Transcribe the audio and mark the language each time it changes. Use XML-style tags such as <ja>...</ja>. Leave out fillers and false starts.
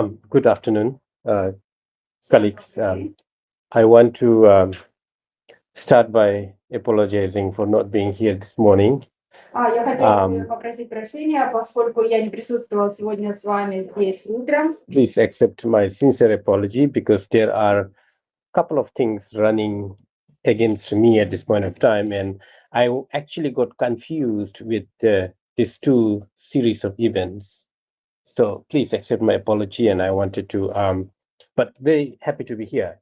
<en>Good afternoon, colleagues. I want to start by apologizing for not being here this morning.</en> <ru>Я хотела бы попросить прощения, поскольку я не присутствовала сегодня с вами здесь утром.</ru> <en>Please accept my sincere apology because there are a couple of things running against me at this point of time, and I actually got confused with these two series of events. So please accept my apology, and I wanted to, but very happy to be here.</en>